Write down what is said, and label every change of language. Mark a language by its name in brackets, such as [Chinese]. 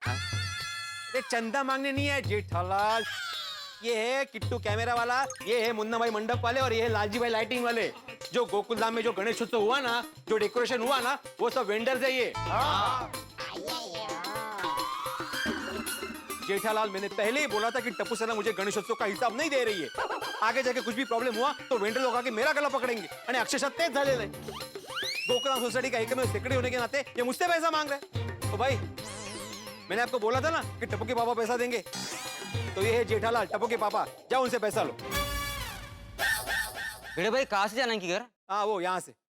[Hindi] अरे चंदा मांगने नहीं है जेठालाल, ये है किट्टू कैमरा वाला, ये है मुन्ना भाई मंडप वाले और ये है लालजी भाई लाइटिंग वाले। जो गोकुलधाम में जो गणेश उत्सव हुआ ना, जो डेकोरेशन हुआ ना, वो सब वेंडर्स है ये। जेठालाल, मैंने पहले ही बोला था कि टप्पू सेना मुझे गणेशोत्सव का हिसाब नहीं दे रही है। आगे जाके कुछ भी प्रॉब्लम हुआ तो वेंडर लोग आके मेरा गला पकड़ेंगे [Marathi] आणि अक्षरशः तेच झालेलं आहे। [Hindi] गोकुलधाम सोसाइटी का एकमेव सेक्रेटरी होने के नाते ये मुझसे पैसा मांग रहे हैं। तो भाई मैंने आपको बोला था ना कि टप्पू के पापा पैसा देंगे, तो ये है जेठालाल, टप्पू के पापा, जाओ उनसे पैसा लो। भिड़े भाई कहाँ से जाना है किधर? हाँ वो यहाँ से।